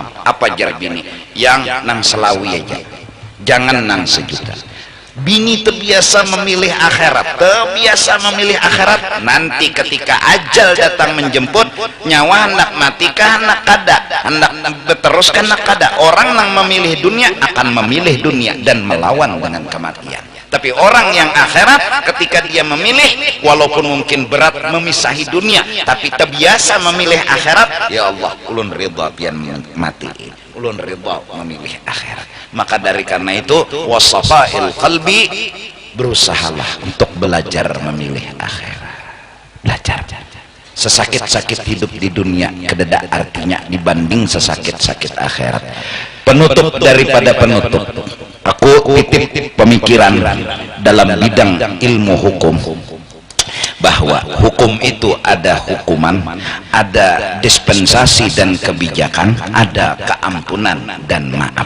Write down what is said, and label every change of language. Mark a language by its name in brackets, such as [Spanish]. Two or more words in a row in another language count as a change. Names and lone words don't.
[Banjar] Apa jar bini yang nang selawi aja, jangan nang 1 juta. [Indonesian] Bini terbiasa memilih akhirat, terbiasa memilih akhirat. [Banjar] Nanti ketika ajal datang menjemput, nyawa hendak mati kah hendak kada, hendak teruskan hendak kada. [Indonesian] Orang yang memilih dunia akan memilih dunia dan melawan dengan kematian. Tapi orang yang akhirat ketika dia memilih, walaupun mungkin berat memisahi dunia, tapi terbiasa memilih akhirat. Ya Allah, [Banjar] ulun ridha pian mati, ulun ridha memilih akhirat. [Indonesian] Maka dari karena itu wasafail qalbi, berusahalah untuk belajar memilih akhirat. Belajar. Sesakit-sakit hidup di dunia kededa artinya dibanding sesakit-sakit akhirat. Penutup daripada penutup, aku titip pemikiran dalam bidang ilmu hukum, bahwa hukum itu ada hukuman, ada dispensasi dan kebijakan, ada keampunan dan maaf.